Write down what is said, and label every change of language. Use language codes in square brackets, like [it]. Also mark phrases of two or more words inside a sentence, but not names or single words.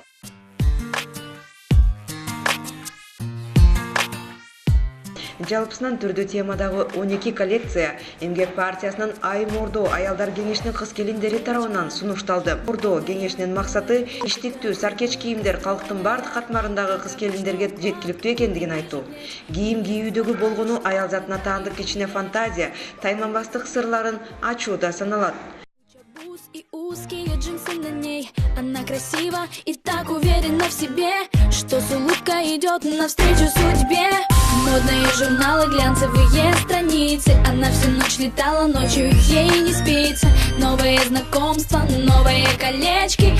[ky] Жалпысынан түрдүү темадагы 12 коллекция Эмгек партиясынын Айым Ордо аялдар кеңешинин кыз келиндери тарабынан сунушталды. Ордо кеңешинин максаты иштиктүү саркеч кийимдер калктын бардык катмарындагы кыз келиндерге жеткиликтүү экендигин айтуу. Кийим кийүүдөгү болгону аял затына таандык кичине фантазия, тайманбастык сырларын ачууда саналат. [ru] И узкие джинсы на ней. Она красива и так уверена в себе, что с улыбкой идет навстречу судьбе. Модные журналы, глянцевые страницы. Она всю ночь летала, ночью ей не спится. Новые знакомства, новые колечки.